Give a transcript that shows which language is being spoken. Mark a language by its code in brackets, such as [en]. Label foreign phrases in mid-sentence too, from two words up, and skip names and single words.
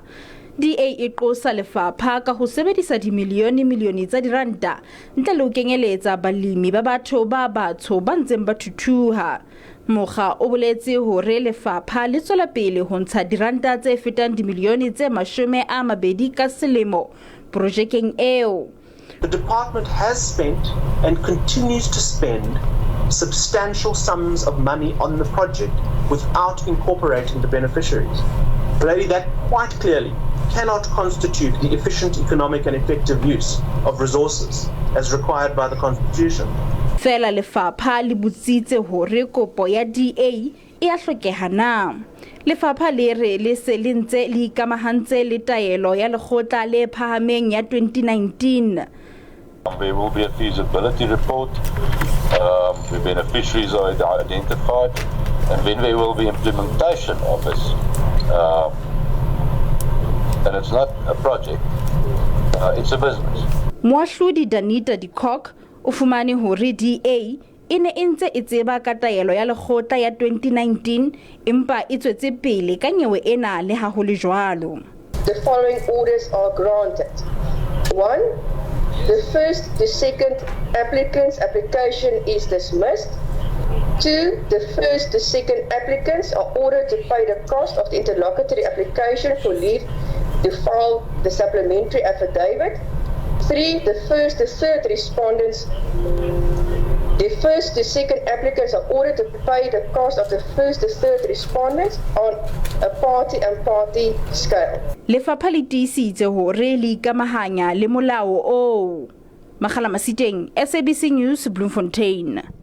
[st] DA e qosa lefapha ka ho sebedisa dimilione tsa diranta ntle le ho kenyeletsa balemi ba batho ba batsho ba ntseng ba thuthuha. Mokga o boletse hore lefapha le tswela pele ho ntsha diranta tse fetang dimilione tse 20 ka selemo projekeng eo. [en] The department has spent and continues to spend substantial sums of money on the project without incorporating the beneficiaries. Clearly, that quite clearly cannot constitute the efficient, economic and effective use of resources as required by the Constitution. [st] Fela lefapha le butsitse hore kopo ya DA e a hlokeha na. Lefapha le re le se le ntse le ikamahantse le taelo ya Lekgotla le phahameng ya 2019. [en] There will be a feasibility report, the beneficiaries are identified, and then there will be implementation of this. And it's not a project, it's a business. [st] Moahlodi Danita Dikok o fumane hore DA e ne ntse e tseba ka taelo ya Lekgotla ya 2019 empa e tswetse pele ka nyewe ena le ha ho le jwalo. [en] The following orders are granted. 1. The first to second applicant's application is dismissed. 2. The first to second applicants are ordered to pay the cost of the interlocutory application for leave to file the supplementary affidavit. 3. The first to third respondents. The first to second applicants are ordered to pay the cost of the first to third respondents on a party and party scale. [st] Lefapha le tiisitse hore le ikamahanya le molao o. Makhala Masiteng, SABC News, Bloemfontein.